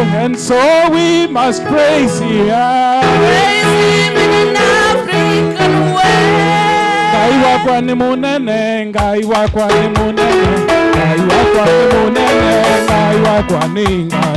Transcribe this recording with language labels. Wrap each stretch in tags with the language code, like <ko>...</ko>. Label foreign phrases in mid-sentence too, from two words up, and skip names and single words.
<en>Oh, and so we must praise him. Praise him in African way.</en> <kam>Ngai wakwa ni munene, ngai wakwa ni munene, ngai wakwa ni munene, ngai wakwa ni ngai.</kam>